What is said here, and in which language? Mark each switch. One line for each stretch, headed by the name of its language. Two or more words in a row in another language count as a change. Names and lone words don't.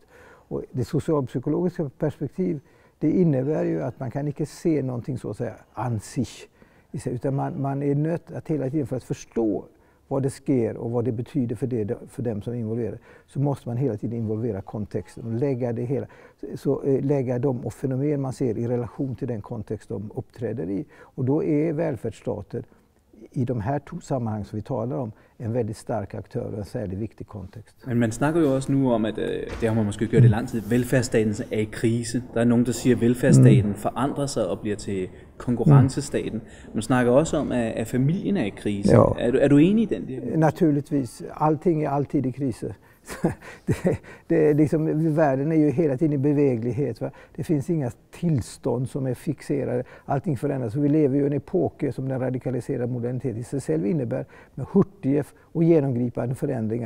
Swedish: Och det socialpsykologiska perspektiv, det innebär ju att man kan inte se någonting så att säga an sich, utan man är nödd att hela tiden för att förstå vad det sker och vad det betyder för dem som är involverade, så måste man hela tiden involvera kontexten och lägga de fenomen man ser i relation till den kontext de uppträder i. Och då är välfärdsstaten i de här to sammanhang som vi talar om en väldigt stark aktør
Danish: og en særlig vigtig kontekst. Men man snakker jo også nu om, at det har man måske gjort i lang tid, velfærdsstaten er i krise. Der er nogen, der siger, at velfærdsstaten forandrer sig og bliver til konkurrencestaten. Man snakker også om, at familien er i krise. Ja. Er du enig i den dialog?
Swedish: Naturligtvis. Allting är alltid i krise. Världen är ju hela tiden i beveglighet. Va? Det finns inga tillstånd som är fixerade. Allting förändras. Så vi lever ju i en epok som den radikaliserade modernitet i sig själv innebär, med hurtiga och genomgripande förändringar.